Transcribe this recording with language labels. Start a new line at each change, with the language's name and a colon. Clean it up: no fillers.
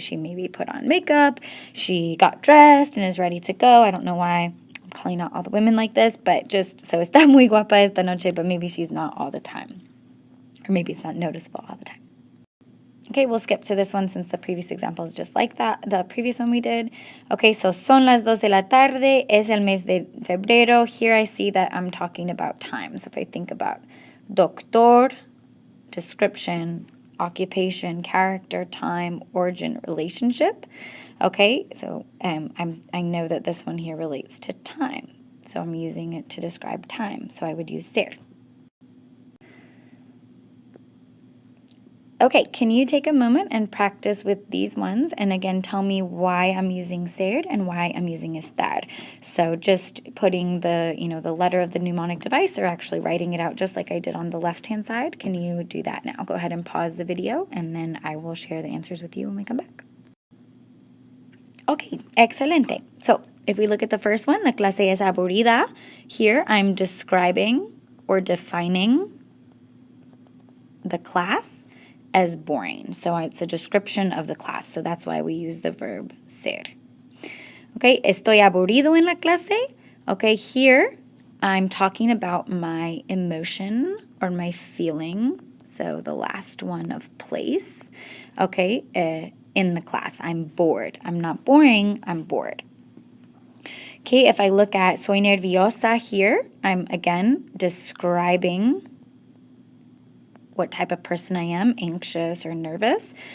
English: She maybe put on makeup, she got dressed and is ready to go. I don't know why I'm calling out all the women like this, but just so
Spanish: está muy guapa esta noche,
English: but maybe she's not all the time. Or maybe it's not noticeable all the time. Okay, we'll skip to this one since the previous example is just like that, the previous one we did.
Spanish: Okay, so son las 2 de la tarde, es el mes de febrero.
English: Here I see that I'm talking about time. So if I think about doctor, description, occupation, character, time, origin, relationship. Okay, so I know that this one here relates to time. So I'm using it to describe time. So I would use ser. Okay, can you take a moment and practice with these ones? And again, tell me why I'm using ser and why I'm using estar. So just putting the letter of the mnemonic device or actually writing it out just like I did on the left-hand side. Can you do that now? Go ahead and pause the video and then I will share the answers with you when we come back. Okay, excelente. So if we look at the first one,
Spanish: la clase es aburrida.
English: Here I'm describing or defining the class as boring. So it's a description of the class. So that's why we use the verb ser.
Spanish: Okay, estoy aburrido en la clase.
English: Okay, here I'm talking about my emotion or my feeling. So the last one of place. Okay, in the class. I'm bored. I'm not boring, I'm bored. Okay, if I look at
Spanish: soy nerviosa
English: here, I'm again describing what type of person I am, anxious or nervous.